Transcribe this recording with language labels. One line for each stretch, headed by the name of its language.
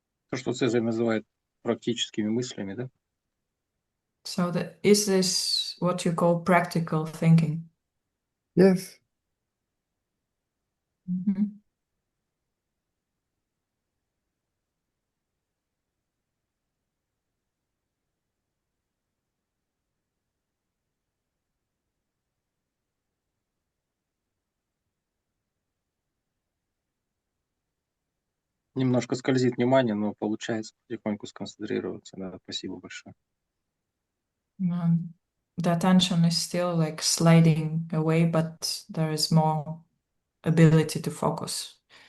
Russian: То, что Цезарь называет практическими мыслями, да?
English: So is this what you call practical thinking? Yes. Mhm.
Russian: Немножко скользит внимание, но получается потихоньку сконцентрироваться. Да, спасибо большое.
English: The attention is still like sliding away, but there is more ability to focus.